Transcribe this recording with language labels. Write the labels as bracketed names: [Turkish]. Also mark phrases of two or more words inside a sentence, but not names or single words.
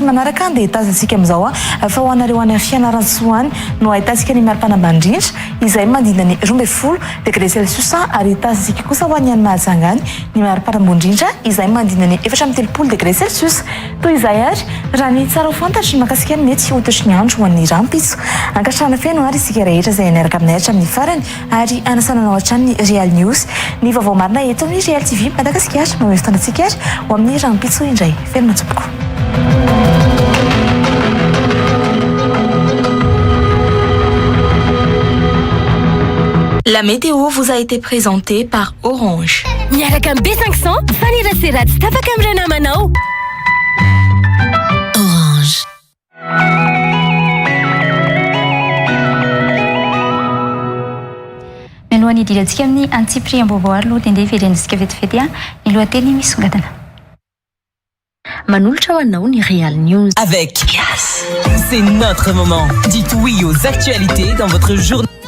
[Malagasy] manaraka dia tazantsika amin'izao fa ho anareo any fianaran-tsoany no ahitantsika ny maripana bandrindra izay mandina ny 12 [French] degré celsius [Malagasy] ary tazantsika kosa ho an'ny any mahajangany ny maripana ambondrindra izay mandina ny 4 [French] degré celsius [Malagasy] toy izay ary raha ny tsara ho fantatry ny makasika ny mety ho toetry ny andro ho an'ny rampitso ankatrana feno ary isika rehetra izay niaraka aminay hatramin'ny farany ary anasananao hatrany ny Real News ny vaovao marina eto amin'ny Real TV Madagasikara mameo fotoanantsika ary ho amin'ny rampitso indray fenona tompoko. [French] La météo vous a été présentée par Orange. [Malagasy] Miaraka amin'ny B500 faniraseratsy tapaka amin'ny namanao. Orange. Mialohan'ny idirantsika amin'ny antsipiriam-baovao ary loha dia ndeha iverenantsika vetivety ny lohateny misongadina. Manolotra ho anao ny Real News. [French] Avec Yes. C'est notre moment. Dites oui aux actualités dans votre journée.